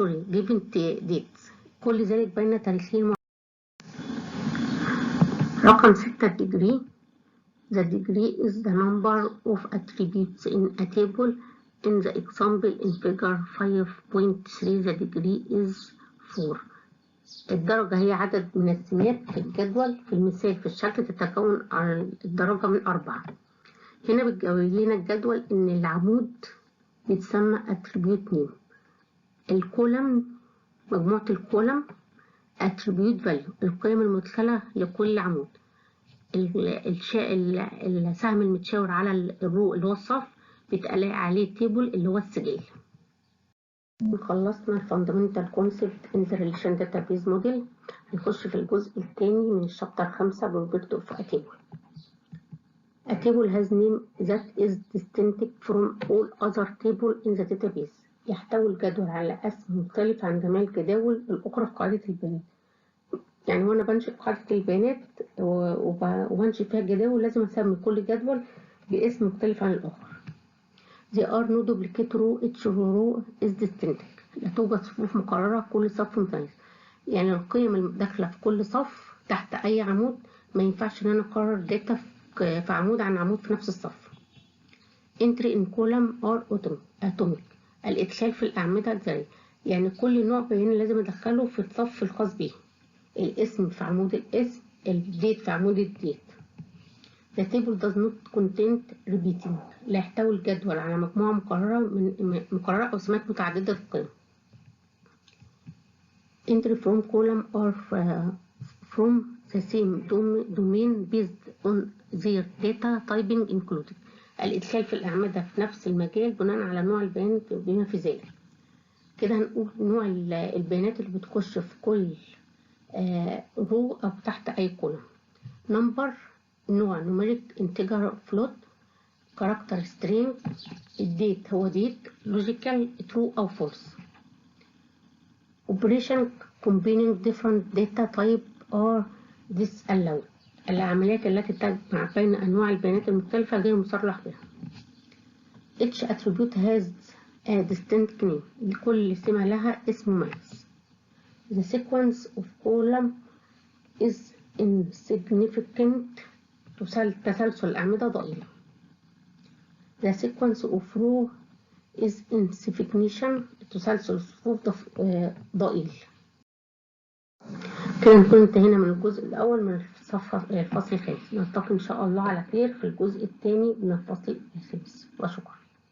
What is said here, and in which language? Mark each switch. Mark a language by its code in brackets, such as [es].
[en] given dates. [ar] كل ذلك بين تاريخين معين. رقم 6 degree. [en] The degree is the number of attributes in a table. In the example in figure 5.3 the degree is 4. [ar] الدرجة هي عدد من السمات في الجدول. في المثال في الشكل تتكون عن الدرجة من 4. هنا بتجاوب لنا الجدول ان العمود بيتسمى attribute name. الكولم مجموعة الكولم attribute value القيم المدخلة لكل عمود. السهم المتشاور على الرو اللي هو الصف بيتقال عليه تيبل اللي هو السجل. خلصنا [en] الفاندامنتال concept in the relation database model. [ar] هنخش في الجزء الثاني من الشابتر 5 [en] Property of a table. A table has name that is distinct from all other table in the database. [ar] يحتوي الجدول على اسم مختلف عن جميع الجداول الأخرى في قاعدة البيانات. يعني وانا بنشئ قاعدة البيانات وبنشئ فيها الجداول لازم اسمي كل جدول باسم مختلف عن الآخر. [en] There are no duplicate row. Each row is distinct. [ar] لا توجد صفوف مكررة، كل صف متميز. يعني القيم الداخلة في كل صف تحت أي عمود ما ينفعش إن أنا أكرر داتا في عمود عن عمود في نفس الصف. [en] Entry in column are atomic. [ar] الإدخال في الأعمدة ذري. يعني كل نوع بياني لازم أدخله في الصف الخاص به. الاسم في عمود الاسم، الديت في عمود الديت. [en] The table does not contain repeating. [ar] لا يحتوي الجدول على مجموعة مكررة أو سمات متعددة القيم. [en] Entry from column are from the same domain based on their data typing included. [ar] الإدخال في الأعمدة في نفس المجال بناء على نوع البيان بما في ذلك. كده هنقول نوع البيانات اللي بتخش في كل رو أو تحت أي كولوم. [en] Number نوع numeric integer float character string. الديت هو ديت logical true أو false. operation combining different data type or disallowed. [ar] العمليات التي تجمع بين أنواع البيانات المختلفة غير مصرح بها. [en] each attribute has distinct name. [ar] لكل سمة لها اسم مميز. [en] The sequence of column is insignificant. [ar] تسلسل الأعمدة ضئيلة. [en] The sequence of row is insignificant. [ar] تسلسل الصفوف ضئيل. كده نكون انتهينا من الجزء الأول من الفصل الخامس. نلتقي إن شاء الله على خير في الجزء الثاني من الفصل الخامس، وشكرا.